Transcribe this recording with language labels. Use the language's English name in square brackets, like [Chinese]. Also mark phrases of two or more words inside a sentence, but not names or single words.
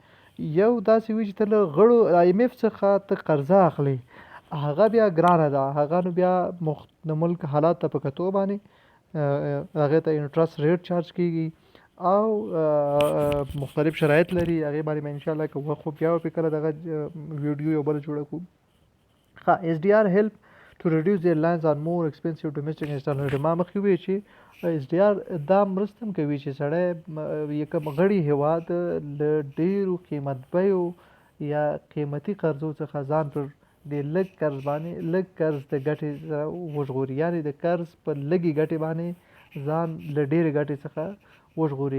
[Pashto] یو داسې وي چې ته له غړو آی ایم ایف څخه ته قرضه اخلي، هغه بیا ګرانه ده، هغه نو بیا د ملک حالات ته په کتو باندې هغې ته [English] interest rate charge [Pashto] کیږي او مختلف شرایط لري، هغې باندې به انشاءالله که وخت خو بیا به پرې کله دغه ویډیو یو بله جوړه کړو. [English] ښه SDR help to reduce their reliance on more expensive domestic installation. [Pashto] ما مخکې وی چې اس ډي آر دا مرسته هم کوي چې سړی یو کوم غړي هېواد له ډېرو قیمت بیو یا قیمتي قرضو څخه ځان پر د لږ قرض باندې لږ قرض د ګټې سره وژغوري، یعنې د قرض په لږې ګټې باندې ځان له ډېرې ګټې څخه وژغوري.